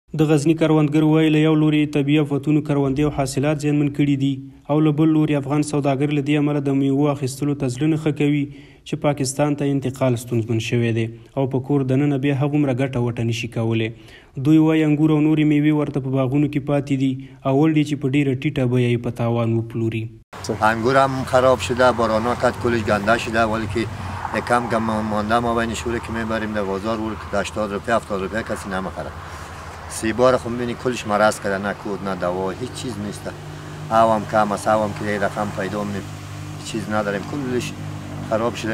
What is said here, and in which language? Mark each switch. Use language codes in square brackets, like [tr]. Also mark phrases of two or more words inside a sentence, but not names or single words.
[ps] د غزنی کروندګر وایي له یو لوري طبیعي آفتونو کروندې او حاصلات زیانمن کړي دي او له بل لوري افغان سوداګر له دې امله د میوو اخیستلو ته زړه نه ښه کوي چې پاکستان ته انتقال ستونزمن شوی دی او په کور دننه بیا هغومره ګټه وټه نشي کولی. دوی وایي انګور او نورې میوې ورته په باغونو کې پاتې دي او وړ دي چې په ډیره ټیټه بیه یې په تاوان وپلوري. [fa] انگور هم خراب شده، بارانا کت کلش گنده شده، ولی که کم مانده ما بین شوره که میبریم در بازار ور که 80 روپیه 70 روپیه کسی نمیخره. سیبار خب میبینی کلش مرض کرده، نه کود نه دوا، هیچ چیز نیست. هم کم است، هم که یه رقم پیدا هیچ چیز نداریم، کلش خراب شده.